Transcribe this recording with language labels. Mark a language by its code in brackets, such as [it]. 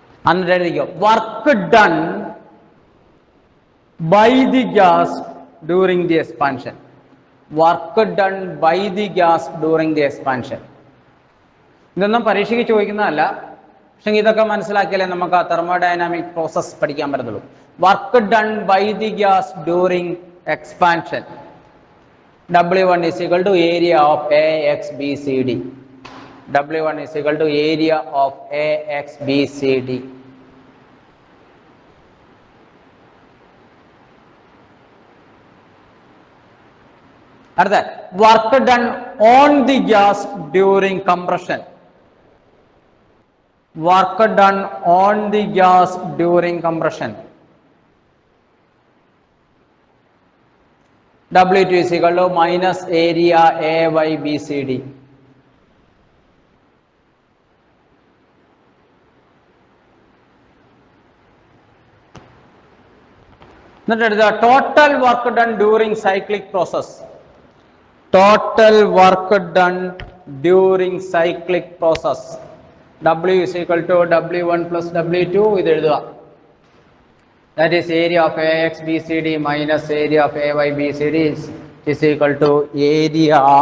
[ml] എന്നിട്ട് എഴുതിക്കോ, [en] Work done by the gas during the expansion. Work done by the gas during the expansion. [ml] ഇതൊന്നും പരീക്ഷയ്ക്ക് ചോദിക്കുന്നതല്ല, പക്ഷെ ഇതൊക്കെ മനസ്സിലാക്കിയാലേ നമുക്ക് ആ തെർമോഡൈനാമിക് പ്രോസസ് പഠിക്കാൻ പറ്റത്തുള്ളൂ. [en] Work done by the gas during expansion. W1 is equal to area of AXBCD. W1 is equal to area of AXBCD. അടുത്ത work done on the gas during compression. Work done on the gas during compression. W2 is equal to minus area AYBCD. [ml] എന്നിട്ട് എഴുതുക [en] Total work done during cyclic process. Total work done during cyclic process. W is equal to W1 plus W2. [ml] ഇത് എഴുതുക. [en] That is area of AXBCD minus area of AYBCD is equal to area.